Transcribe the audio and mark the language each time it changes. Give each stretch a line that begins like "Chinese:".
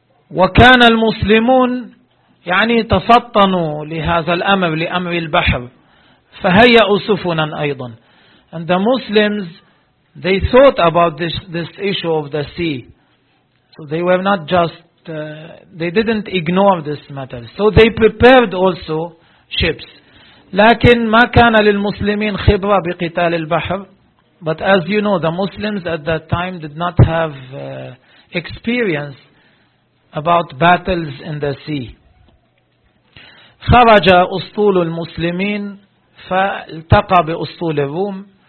Arabic: وكان المسلمون يعني تفطنوا لهذا الأمر, لأمر البحر. فهيأوا سفنا أيضا.
English: And the Muslims, they thought about this issue of the sea. So they were not just they didn't ignore this matter. So they prepared also ships.
Arabic: لكن ما كان للمسلمين خبرة بقتال البحر.
English: But as you know, the Muslims at that time did not have experience about battles in the sea.
Arabic: خرج أسطول المسلمين فالتقى بأسطول الروم.